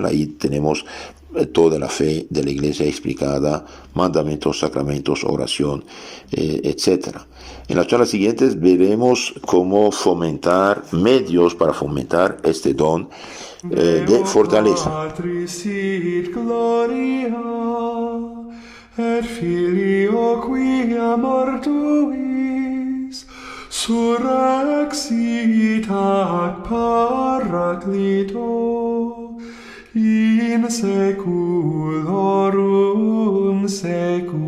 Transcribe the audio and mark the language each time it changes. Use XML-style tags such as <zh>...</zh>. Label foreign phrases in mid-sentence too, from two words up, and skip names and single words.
<es>Ahí tenemos toda la fe de la Iglesia explicada, mandamientos, sacramentos, oración, etc. En las charlas siguientes veremos cómo fomentar medios para fomentar este don de fortaleza.</es> <la>Et Filio quia mortuis surrexit ac Paraclito in seculorum se</la>